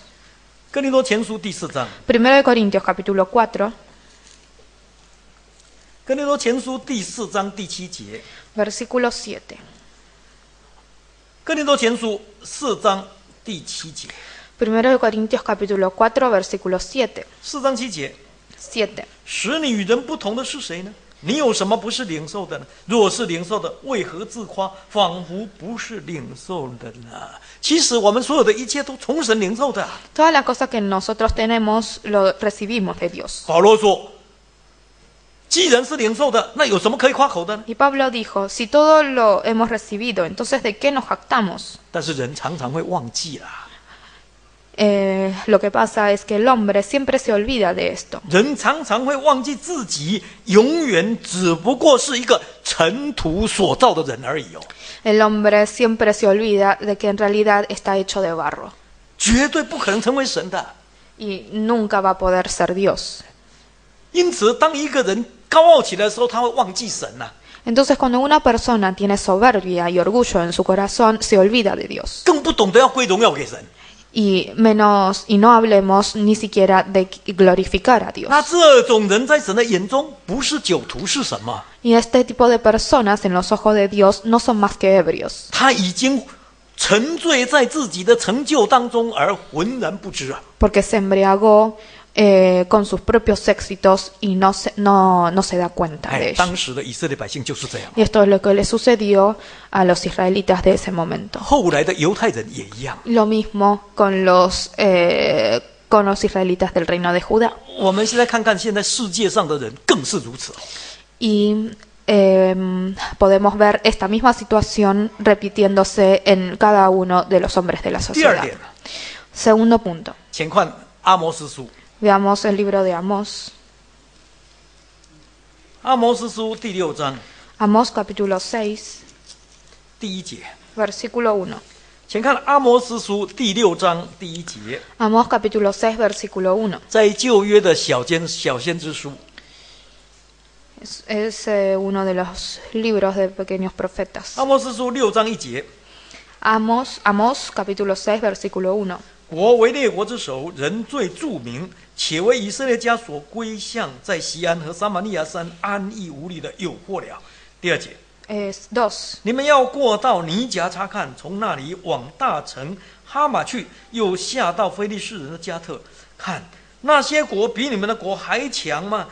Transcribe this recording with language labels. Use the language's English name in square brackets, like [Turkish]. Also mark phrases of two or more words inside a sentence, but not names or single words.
[Chinese] 哥林多前书第4章， [Spanish] 1 de Corintios capítulo 4, [Chinese] 哥林多前书第4章第7节， [Spanish] versículo 7. [Chinese] 哥林多前书4章第7节 [Spanish] 1 de Corintios capítulo 4, versículo 7. [Chinese] ，4 章7节， 7. 使你与人不同的是谁呢？你有什么不是领受的呢？若是领受的，为何自夸，仿佛不是领受的呢？其实我们所有的一切都从神领受的。 [Spanish] Todas las cosas que nosotros tenemos lo recibimos de Dios. [Chinese] 保罗说，既然是领受的，那有什么可以夸口的呢？ [Spanish] Y Pablo dijo, si todo lo hemos recibido, entonces ¿de qué nos jactamos? [Chinese] 但是人常常会忘记啦， [Spanish] Lo que pasa es que el hombre siempre se olvida de esto. [Chinese] 人常常会忘记自己永远只不过是一个尘土所造的人而已哦， [Spanish] El hombre siempre se olvida de que en realidad está hecho de barro. [Chinese] 绝对不可能成为神的。 [Spanish] y nunca va a poder ser Dios. [Chinese] 因此，当一个人高傲起来的时候，他会忘记神呐、 [Spanish] Entonces, cuando una persona tiene soberbia y orgullo en su corazón, se olvida de Dios. [Chinese] 更不懂得要归荣耀给神。 [Spanish] Y no hablemos ni siquiera de glorificar a Dios. [Chinese] 那这种人在神的眼中不是酒徒是什么？ [Spanish] Y este tipo de personas en los ojos de Dios no son más que ebrios, [Chinese] 他已经沉醉在自己的成就当中而浑然不知啊！ [Spanish] porque se embriagó con sus propios éxitos y no se da cuenta de 哎， ello. [Chinese] 当时的以色列百姓就是这样， [Spanish] Y esto es lo que le sucedió a los israelitas de ese momento. [Chinese] 后来的犹太人也一样。 [Spanish] Lo mismo con los israelitas del reino de Judá. [Chinese] 我们现在看看现在世界上的人更是如此。 [Spanish] Y podemos ver esta misma situación repitiéndose en cada uno de los hombres de la [Chinese] 第二 [Spanish] sociedad. [Chinese] 点， [Spanish] Segundo punto. [Chinese] 请看阿摩司书， [Spanish] Veamos el libro de Amós. [Chinese] 阿摩司书第6章 [Spanish] Amós capítulo 6, [Chinese] 第1节， [Spanish] versículo 1. [Chinese] 请看阿摩司书第6章第1节， [Spanish] Amós capítulo 6, versículo 1. [Chinese] 在旧约的小先知书， [Spanish] Es uno de los libros de pequeños profetas. [Chinese] 阿摩司书6章1节， [Spanish] Amós capítulo 6, versículo 1. [Chinese] 国为列国之首，人最著名，且为以色列家所归向，在西安和撒玛利亚山安逸无虑的诱惑了。第2节， [Spanish] Es 2. [Chinese] 你们要过到尼甲查看，从那里往大城哈马去，又下到非利士人的加特，看那些国比你们的国还强吗？